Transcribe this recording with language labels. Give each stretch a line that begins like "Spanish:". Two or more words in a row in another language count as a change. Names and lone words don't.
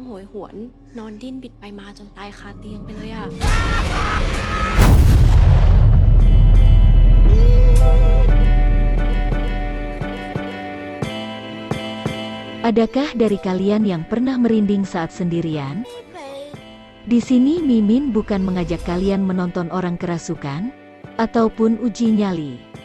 Thai: หวนนอนดิ้นบิดไปมาจนตายคาเตียงไปเลยอะ
Indonesian: Adakah dari kalian yang pernah merinding saat sendirian? Di sini Mimin bukan mengajak kalian menonton orang kerasukan ataupun uji nyali.